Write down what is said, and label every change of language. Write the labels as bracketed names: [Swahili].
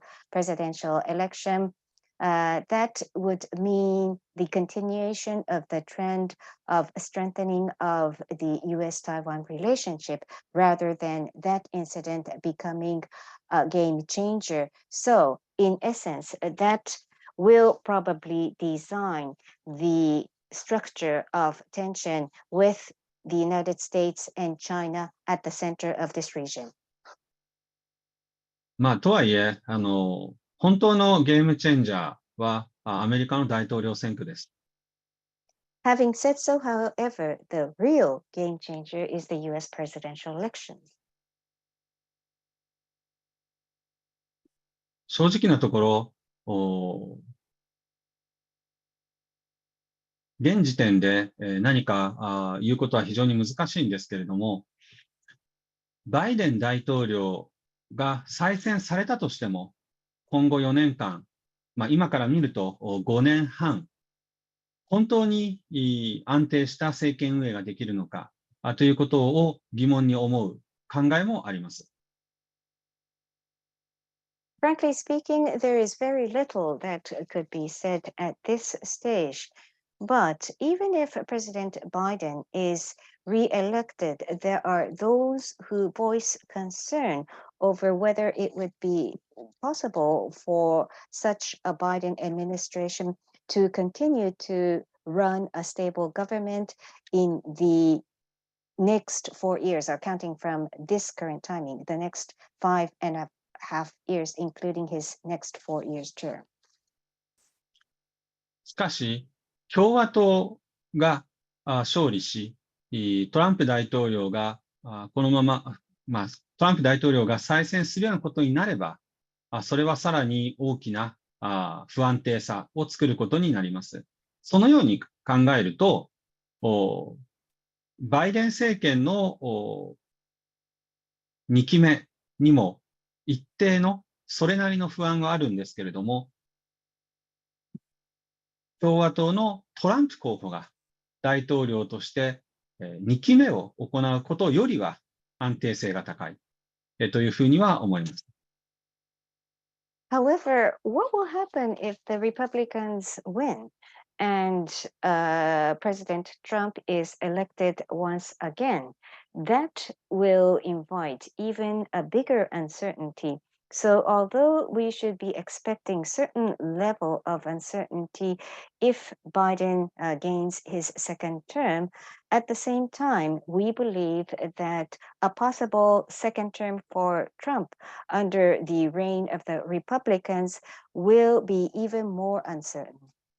[English] presidential election, that would mean the continuation of the trend of strengthening of the U.S.-Taiwan relationship rather than that incident becoming a game changer. So, in essence, that will probably design the structure of tension with the United States and China at the center of this region. [Japanese] とはいえ、本当のゲームチェンジャーはアメリカの大統領選挙です。 [English] Having said so, however, the real game changer is the U.S. presidential elections. [Japanese] 正直なところ、現時点で何か言うことは非常に難しいんですけれども、バイデン大統領が再選されたとしても、今後4年間、今から見ると5年半、本当に安定した政権運営ができるのかということを疑問に思う考えもあります。 [English] Frankly speaking, there is very little that could be said at this stage. But even if President Biden is re-elected, there are those who voice concern over whether it would be possible for such a Biden administration to continue to run a stable government in the next 4 years, or counting from this current timing, the next 5.5 years, including his next 4 years term. [Japanese] しかし、共和党が勝利し、トランプ大統領がこのまま、トランプ大統領が再選するようなことになれば、それはさらに大きな不安定さを作ることになります。そのように考えると、バイデン政権の2期目にも一定のそれなりの不安があるんですけれども、共和党のトランプ候補が大統領として2期目を行うことよりは安定性が高いというふうには思います。 [English] However, what will happen if the Republicans win? and President Trump is elected once again, that will invite even a bigger uncertainty. So although we should be expecting certain level of uncertainty if Biden gains his second term, at the same time, we believe that a possible second term for Trump under the reign of the Republicans will be even more uncertain.